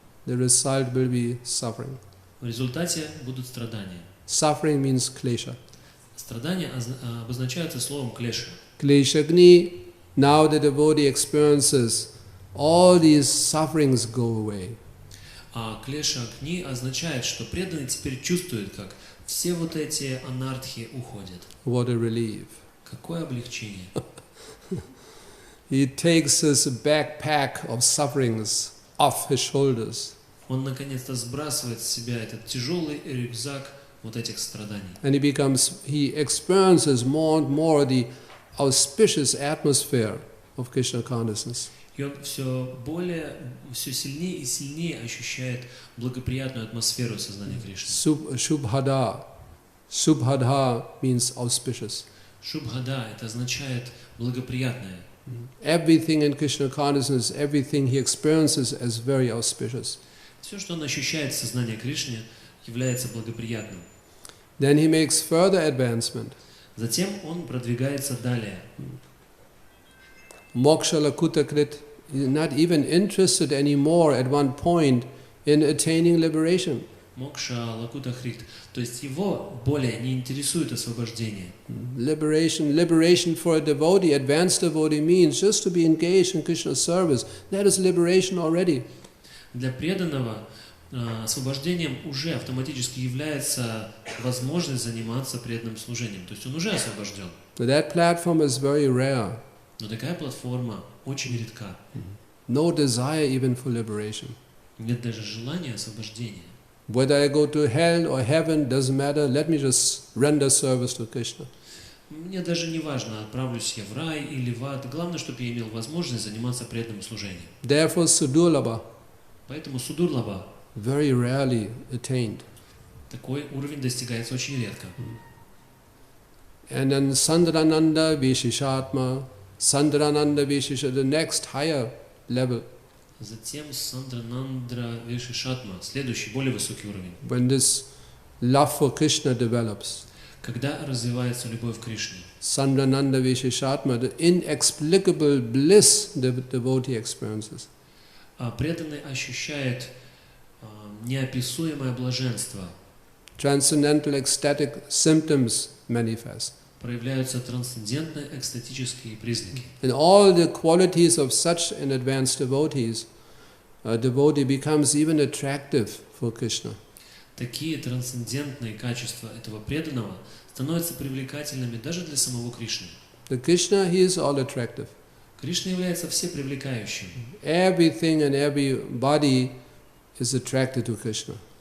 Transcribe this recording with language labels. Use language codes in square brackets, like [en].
[en] The result will be suffering. [ru] В результате будут страдания. [en] Suffering means klesha. [ru] Страдания обозначаются словом клеша. [en] Klesha gni. Now the devotee experiences all these sufferings go away. [ru] А клеша агни означает, что преданный теперь чувствует, как все вот эти анартхи уходят. [en] What a relief. [ru] Какое облегчение. [en] He takes his backpack of sufferings off his shoulders. [ru] Он наконец-то сбрасывает с себя этот тяжелый рюкзак вот этих страданий. [en] And he experiences more and more the auspicious atmosphere of Krishna consciousness. [ru] И он все сильнее и сильнее ощущает благоприятную атмосферу сознания Кришны. [en] Shubhada. Shubhada means auspicious. [ru] Шубхада это означает благоприятное. [en] Everything in Krishna consciousness, everything he experiences as very auspicious. [ru] Все, что он ощущает в сознании Кришны, является благоприятным. [en] Then he makes further advancement. [ru] Затем он продвигается далее. [en] Moksha lakutakrit, not even interested anymore at one point in attaining liberation. [ru] мокша, лакута хрит. То есть его более не интересует освобождение. [en] Liberation for a devotee, advanced devotee means just to be engaged in Krishna's service. That is liberation already. [ru] Для преданного освобождением уже автоматически является возможность заниматься преданным служением. То есть он уже освобожден. [en] But that platform is very rare. [ru] Но такая платформа очень редка. [en] No desire even for liberation. [ru] Нет даже желания освобождения. [en] Whether I go to hell or heaven doesn't matter. Let me just render service to Krishna. [ru] Мне даже не важно, отправлюсь я в рай или в ад. Главное, чтобы я имел возможность заниматься преданным служением. [en] Therefore, sudurlabha, [ru] Поэтому судурлаба, [en] very rarely attained. [ru] такой уровень достигается очень редко. [en] And then Sandrananda Vishishatma, Sandrananda Vishisha, the next higher level. [ru] Затем Сандранандра Вишишатма, следующий, более высокий уровень. [en] When this love for Krishna develops. [ru] Когда развивается любовь к Кришне. [en] Sandrananda Vishishatma, the inexplicable bliss the devotee experiences. [ru] Преданный ощущает неописуемое блаженство. [en] Transcendental ecstatic symptoms manifest. [ru] Проявляются трансцендентные экстатические признаки. [en] In all the qualities of such an advanced devotees, a devotee becomes even attractive for Krishna. [ru] Такие трансцендентные качества этого преданного становятся привлекательными даже для самого Кришны. [en] The Krishna, he is all attractive. [ru] Кришна является всепривлекающим. [en] Everything and everybody is attracted to Krishna.